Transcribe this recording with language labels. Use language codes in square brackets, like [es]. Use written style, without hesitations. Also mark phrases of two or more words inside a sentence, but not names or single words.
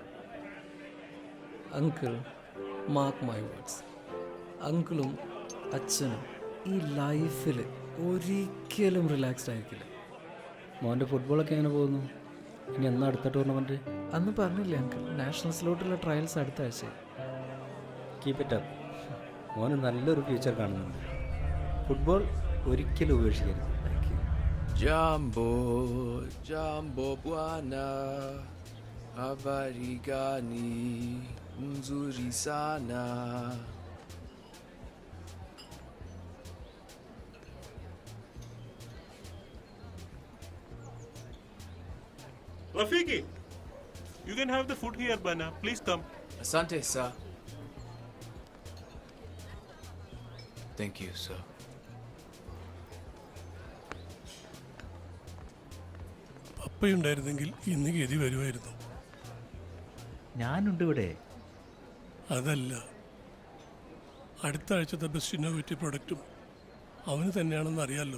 [ml] അങ്കിൾ, [en] mark my words, [ml] അങ്കിളും അച്ഛനും ഈ ലൈഫിൽ ഒരിക്കലും റിലാക്സ്ഡ് ആയിരിക്കില്ല. മോൻ്റെ ഫുട്ബോളൊക്കെ എങ്ങനെ പോകുന്നു? ഇനി എന്നാ അടുത്ത ടൂർണമെൻറ്റ്? അന്ന് പറഞ്ഞില്ലേ അങ്കിൾ, നാഷണൽസിലോട്ടുള്ള ട്രയൽസ് അടുത്ത ആഴ്ച. [en] keep it up. [ml] മോന് നല്ലൊരു ഫ്യൂച്ചർ കാണുന്നുണ്ട്. ഫുട്ബോൾ ഒരിക്കലും ഉപേക്ഷിക്കരുത്. [en] thank you. [sw] Jambo, jambo bwana, habari gani? Nzuri sana. Rafiki, [en] you can have the food here, Bana. Please come. Asante, sir. Thank you, sir. [ml] പപ്പയുണ്ടായിരുന്നെങ്കിൽ ഇന്ന് ഗതി വരുമായിരുന്നു. ഞാനുണ്ട് ഇവിടെ. അതല്ല, അടുത്ത ആഴ്ചത്തെ [en] best innovative [ml] പ്രൊഡക്റ്റും അവന് തന്നെയാണെന്ന് അറിയാമല്ലോ.